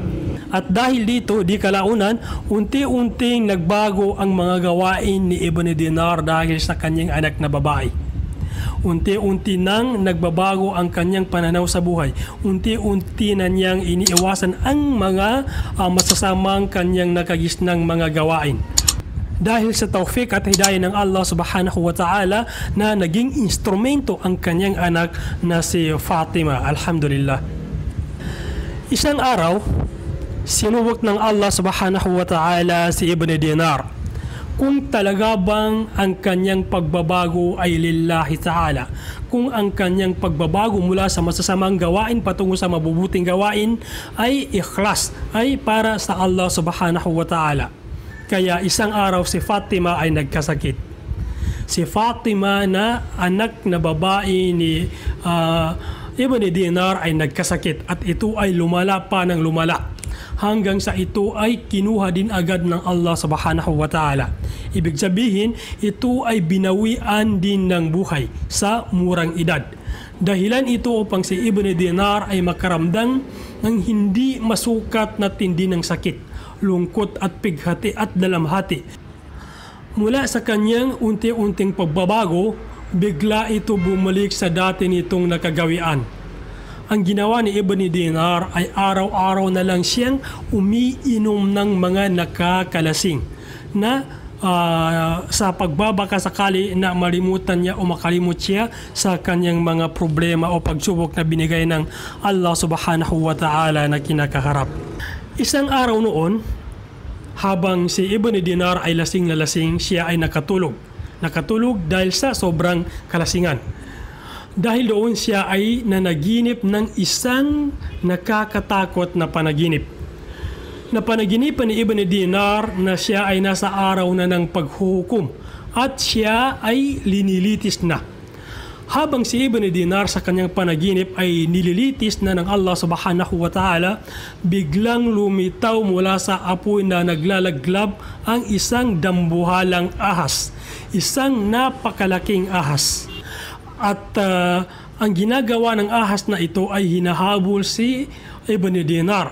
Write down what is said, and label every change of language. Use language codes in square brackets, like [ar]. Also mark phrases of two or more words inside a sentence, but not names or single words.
[tl] At dahil dito, di kalaunan, unti-unting nagbago ang mga gawain ni Ibn Dinar dahil sa kanyang anak na babae. Unti-unti nang nagbabago ang kanyang pananaw sa buhay. Unti-unti na niyang iniiwasan ang mga masasamang kanyang nakagisnang mga gawain. Dahil sa tawfik at hidayah ng [ar] الله سبحانه وتعالى [tl] na naging instrumento ang kanyang anak na si Fatima. Alhamdulillah. Isang araw, sinubok ng [ar] الله سبحانه وتعالى [tl] si Ibn Dinar kung talaga bang ang kanyang pagbabago ay [ar] لله تعالى. [tl] Kung ang kanyang pagbabago mula sa masasamang gawain patungo sa mabubuting gawain ay ikhlas, ay para sa [ar] الله سبحانه وتعالى. [tl] Kaya isang araw si Fatima ay nagkasakit. Si Fatima na anak na babae ni Ibn Dinar ay nagkasakit at ito ay lumala pa ng lumala. Hanggang sa ito ay kinuha din agad ng [ar] الله سبحانه وتعالى. [tl] Ibig sabihin, ito ay binawian din ng buhay sa murang edad. Dahilan ito upang si Ibn Dinar ay makaramdam ng hindi masukat na tindi ng sakit, lungkot at pighati at dalamhati. Mula sa kanyang unti-unting pagbabago, bigla ito bumalik sa dati nitong nakagawian. Ang ginawa ni Ibn Dinar ay araw-araw na lang siyang umiinom ng mga nakakalasing na sa pagbabaka sakali na malimutan niya o makalimot siya sa kanyang mga problema o pagsubok na binigay ng [ar] الله سبحانه وتعالى [tl] na kinakaharap. Isang araw noon, habang si Ibn Dinar ay lasing na lasing, siya ay nakatulog. Nakatulog dahil sa sobrang kalasingan. Dahil doon siya ay nanaginip ng isang nakakatakot na panaginip. Napanaginipan ni Ibn Dinar na siya ay nasa araw na ng paghuhukom at siya ay linilitis na. Habang si Ibn Dinar sa kanyang panaginip ay nililitis na ng [ar] الله سبحانه وتعالى, [tl] biglang lumitaw mula sa apoy na naglalaglab ang isang dambuhalang ahas. Isang napakalaking ahas. At ang ginagawa ng ahas na ito ay hinahabol si Ibn Dinar.